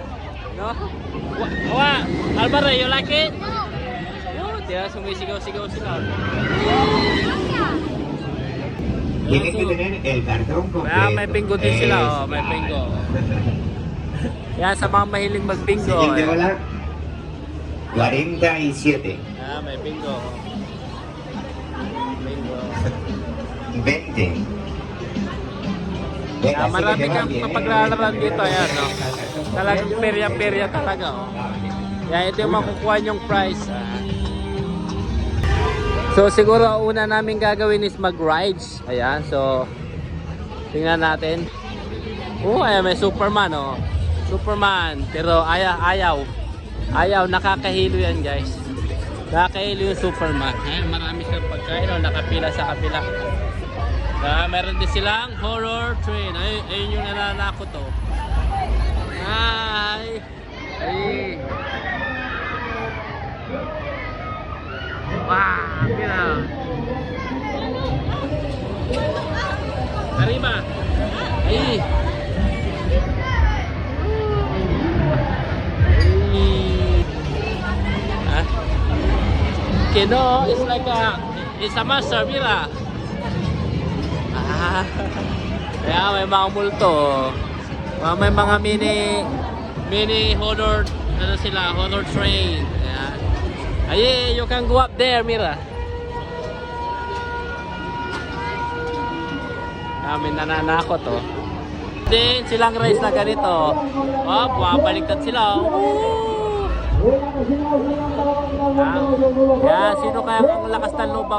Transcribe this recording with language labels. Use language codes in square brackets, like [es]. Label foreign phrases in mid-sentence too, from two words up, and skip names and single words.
[en] No? Alvaro, you like it? No. [tl] Diyan, sumisigaw-sigaw sila. [es] Tiene que tener el cartón completo. [tl] May bingo din sila, oh, may bingo. Yan, sa mga mahiling mag-bingo. [es] Siguiente bola. 47. [tl] May bingo. Bingo. [es] 20. Venga, [tl] Marami [es] sigue, que va [tl] kang [es] bien, [tl] mapaglalaran dito, ayan, no? Talagang perya-perya talaga, oh. Yan, ito yung makukuha yung prize. So, siguro una namin gagawin is mag-rides. Ayan, so, tingnan natin. Oh, ayan, may Superman, oh. Superman, pero ayaw, nakakahilo yan, guys. Nakakahilo yung Superman. Ayan, marami silang pagkain, oh, nakapila sa kapila. Meron din silang [en] horror train. [tl] Ayun yung nananakot, oh. Hi! Ay! [es] Wow! Mira! Arriba! Ay! Ah? Kino, [en] it's like it's a monster, [es] mira! [tl] Kaya may mga multo. May mga [en] mini horror [tl] ano sila, [en] horror train. [tl] Ayan. Ay, [en] you can go up there, [tl] mira. May nananakot, oh. Din silang rides na ganito. Oh, bumabaliktad sila. Yan, sino kaya ang lakas ng lubang?